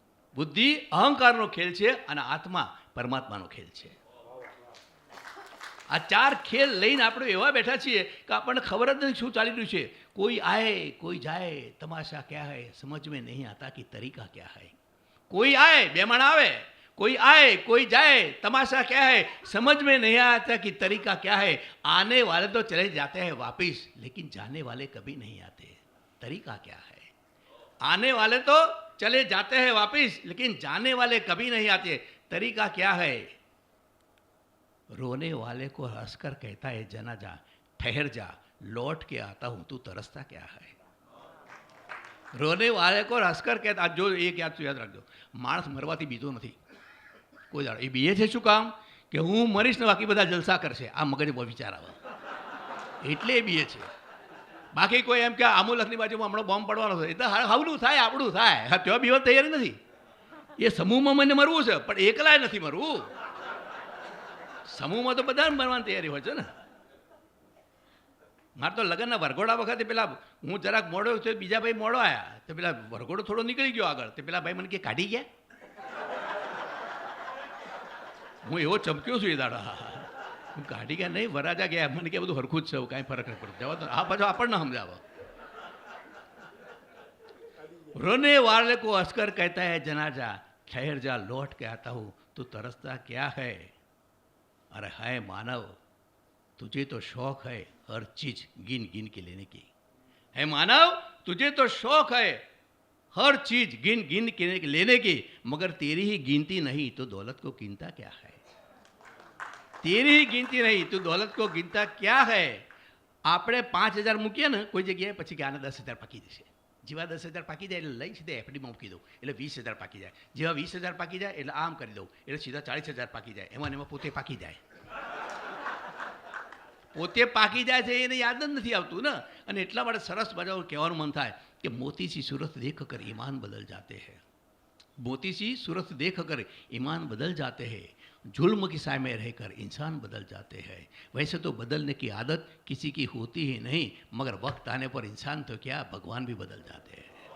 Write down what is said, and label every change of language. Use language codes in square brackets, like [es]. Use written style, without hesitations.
[gu] બુદ્ધિ અહંકારનો ખેલ છે અને આત્મા પરમાત્માનો ખેલ છે. આ ચાર ખેલ લઈને આપણે એવા બેઠા છીએ કે આપણને ખબર જ નથી શું ચાલી રહ્યું છે. [hi] કોઈ આए કોઈ જાય, તમાશા ક્યા હૈ સમજ में नहीं आता कि तरीका क्या है. કોઈ આए, બે માણ આવે, કોઈ આए કોઈ જાય, तमाशा क्या है समझ में नहीं आता कि तरीका क्या है. आने वाले तो चले जाते हैं वापिस लेकिन जाने वाले कभी नहीं आते. तरीका क्या है. आने वाले तो चले जाते हैं वापिस लेकिन जाने वाले कभी नहीं आते. तरीका क्या है. रोने वाले को हंसकर कहता है जना जा, ठहर जा, लौट के आता हूं, तू तरसता क्या है. रोने वाले को हंसकर कहता, [gu] જો એક યાદ રાખજો, માણસ મરવાથી બીજો નથી કોઈ દાડો. એ બીએ છે શું કામ કે હું મરીશ ને બાકી બધા જલસા કરશે. આ મગજમાં વિચાર આવે એટલે એ બીએ છે. બાકી કોઈ એમ કે આમુલકની બાજુમાં હમણાં બોમ્બ પડવાનો છે એટલે હવનું થાય આપણું થાય. હા ત્યાં બીવા તૈયારી નથી. એ સમૂહમાં મને મરવું છે પણ એકલાય નથી મરવું. સમૂહમાં તો બધાને મરવાની તૈયારી હોય છે ને. મારે તો લગ્નના વરઘોડા વખતે પેલા હું જરાક મોડો તો બીજા ભાઈ મોડો આવ્યા તો પેલા વરઘોડો થોડો નીકળી ગયો આગળ તો પેલા ભાઈ મને કે કાઢી ગયા. હું એવો ચમક્યો છું એ દાડા. હું કાઢી ગયા નહીં, વરાજા ગયા. મને કે બધું હરખું જ છે, કાંઈ ફરક નહીં પડતો. જવા તો આ પાછો આપણને સમજાવો. [hi] रोने वाले को हंसकर कहता है जनाजा, ठहर जा, लौट के आता हूं, तू तरसता क्या है. अरे हाय मानव, तुझे तो शौक है हर चीज गिन गिन के लेने की. है मानव, तुझे तो शौक है हर चीज गिन गिन के लेने की, मगर तेरी ही गिनती नहीं तो दौलत को गिनता क्या है. तेरी ही गिनती नहीं तो दौलत को गिनता क्या है. [gu] આપણે 5000 મૂકીએ ને કોઈ જગ્યાએ પછી કે આને 10000 પાકી જશે. જેવા 10000 પાકી જાય એટલે લઈ સીધા એફડીમાં મૂકી દઉં એટલે 20000 પાકી જાય. જેવા 20000 પાકી જાય એટલે આમ કરી દઉં એટલે સીધા 40000 પાકી જાય. એમાં પોતે પાકી જાય. પોતે પાકી જાય છે એને યાદ જ નથી આવતું ને. અને એટલા માટે સરસ મજાનું કહેવાનું મન થાય કે [hi] મોતી સી सूरत देख कर ईमान बदल जाते हैं. मोती सी सूरत देख कर ईमान बदल जाते हैं. जुल्म की साय में रहकर इंसान बदल जाते हैं. वैसे तो बदलने की आदत किसी की होती ही नहीं, मगर वक्त आने पर इंसान तो क्या भगवान भी बदल जाते हैं.